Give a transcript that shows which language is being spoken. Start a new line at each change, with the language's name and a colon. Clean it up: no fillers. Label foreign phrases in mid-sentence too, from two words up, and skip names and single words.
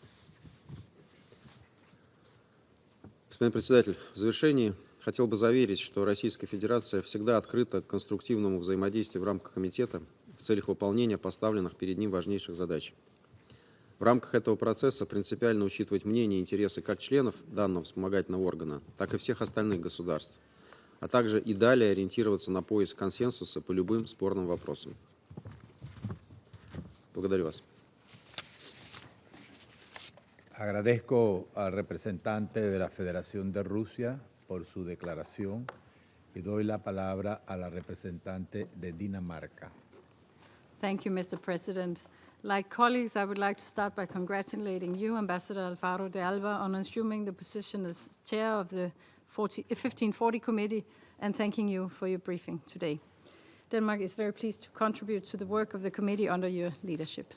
Russian: Господин председатель, в завершении хотел бы заверить, что Российская Федерация всегда открыта к конструктивному взаимодействию в рамках комитета в целях выполнения поставленных перед ним важнейших задач. В рамках этого процесса принципиально учитывать мнения и интересы как членов данного вспомогательного органа, так и всех остальных государств, а также и далее ориентироваться на поиск консенсуса по любым спорным вопросам. Благодарю вас.
Spanish: Agradezco al representante de la Federación de Rusia por su declaración y doy la palabra a la representante de Dinamarca.
English: Thank you, Mr. President. Like colleagues, I would like to start by congratulating you, Ambassador Alvaro de Alba, on assuming the position as chair of the 1540 committee, and thanking you for your briefing today. Denmark is very pleased to contribute to the work of the committee under your leadership.